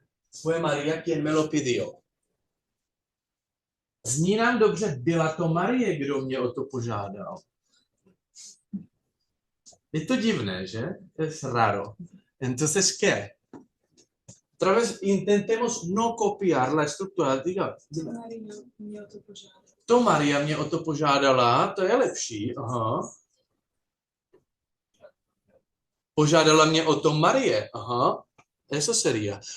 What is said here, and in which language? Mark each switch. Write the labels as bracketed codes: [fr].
[es] Fue María quien me lo pidió. [cs] Zní nám dobře, byla to Marie, kdo mě o to požádal. Je to divné, že? [es] Es raro. Entonces, ¿qué? Otra vez intentemos no copiar la estructura, diga. [cs] María me o to požádal. To Maria mě o to požádala, to je lepší, aha. Požádala mě o to Marie, [es] ajá, eso sería.